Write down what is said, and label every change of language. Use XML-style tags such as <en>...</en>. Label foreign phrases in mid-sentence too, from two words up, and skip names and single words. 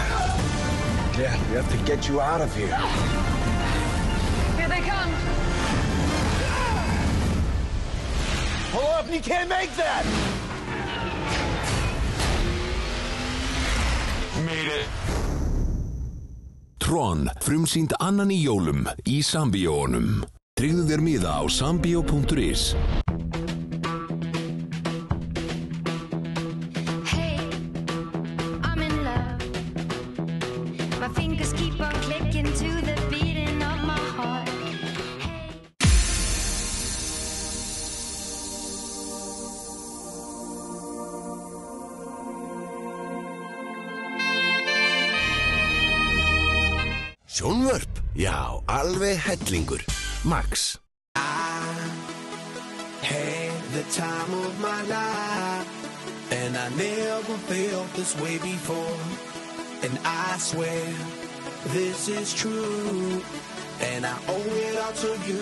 <en>Dad, we have to get you out of here. Here they come. Pull up, you can't make that! Made it.</en> <is>Tron, frumsýnd annan í jólum í Sambíóunum. Tryggðu þér miða á sambio.is.</is> <en>Hey, I'm in love. My fingers keep on clicking to the beating of my heart.</en> <is>Sjónvörp, já, alveg hellingur. Max.</is> <en>Had the time of my life, and I never felt this way before. And I swear this is true, and I owe it all to you.</en>